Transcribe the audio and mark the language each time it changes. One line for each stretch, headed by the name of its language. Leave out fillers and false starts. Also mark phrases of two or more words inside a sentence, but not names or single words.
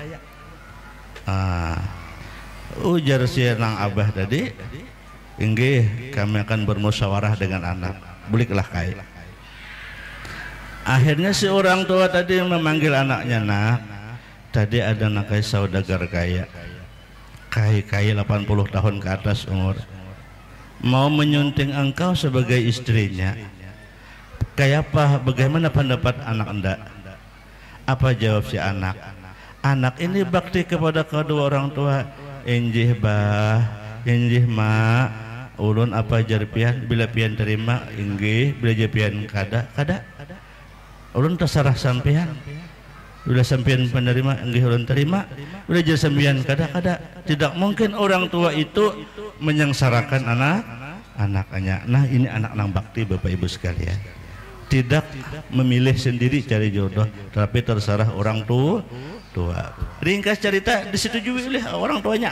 Indonesian: Ujar si nang abah tadi, enggak, kami akan bermusyawarah dengan anak, buliklah Kai. Akhirnya si orang tua tadi memanggil anaknya, nak, tadi ada anak Kai saudagar kaya, Kai 80 tahun ke atas umur, mau menyunting engkau sebagai istrinya. Kayak apa? Bagaimana pendapat anak anda? Apa jawab si anak? Anak ini bakti kepada kedua orang tua.
Banjar: Injih bah, injih mak, ulun apa jar pian, bila pian terima inggih, bila jar pian kada ulun terserah sampean. Bila sampean penerima inggih ulun terima, bila jar sampean kada.
Indonesian: Tidak mungkin orang tua itu menyengsarakan anaknya. Nah, ini anak nang bakti Bapak Ibu sekalian. tidak memilih sendiri cari jodoh, tapi terserah orang tua. Ringkas cerita disetujui oleh orang tuanya.